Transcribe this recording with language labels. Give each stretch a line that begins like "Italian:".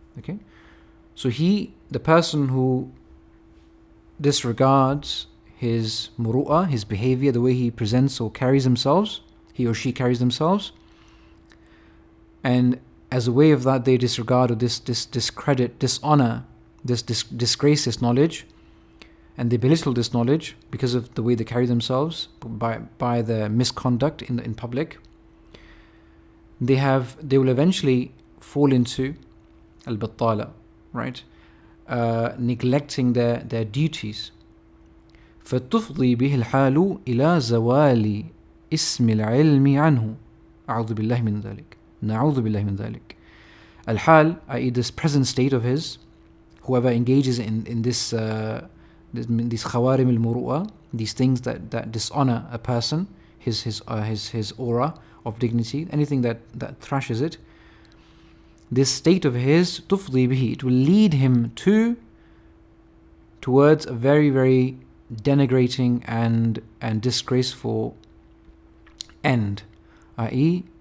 English: Okay, so the person who disregards his muru'ah, his behavior, the way he presents or carries himself, he or she carries themselves, and as a way of that they disregard or discredit, dishonor, disgrace this knowledge, and they belittle this knowledge because of the way they carry themselves by their misconduct in public. They will eventually fall into al-battala, right? Neglecting their duties.
Arabic: فَتُفْضِي بِهِ الْحَالُ إِلَى زَوَالِ اسْمِ الْعِلْمِ عَنْهُ أعوذ بالله من ذلك نعوذ بالله من ذلك.
English: Al-hal, i.e. this present state of his, whoever engages in these khawarim al-muru'ah, these things that dishonor a person, his aura of dignity, anything that thrashes it, this state of his, tufdi bihi, it will lead him towards a very, very denigrating and disgraceful end, i.e.